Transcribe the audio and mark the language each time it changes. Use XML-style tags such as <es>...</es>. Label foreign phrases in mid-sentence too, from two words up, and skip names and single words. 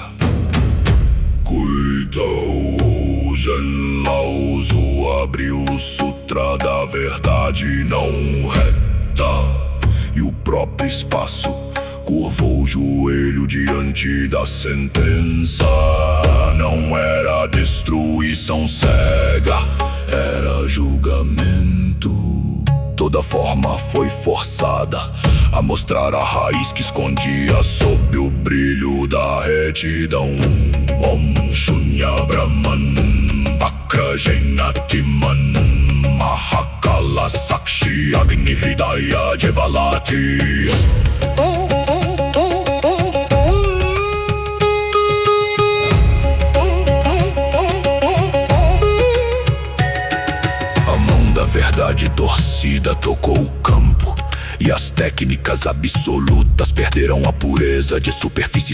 <pt>Cuida, o Zen Lao Tzu abriu o sutra da verdade não reta, e o próprio espaço curvou o joelho diante da sentença. Não era destruição cega, era julgamento. Toda forma foi forçada a mostrar a raiz que escondia sob o brilho da retidão.</pt> <sa>Om Shunya Brahman Vakrajenatiman Mahakala Sakshi Agni Hridaya Jevalati.</sa> <pt>Verdade torcida tocou o campo, e as técnicas absolutas perderam a pureza de superfície.</pt>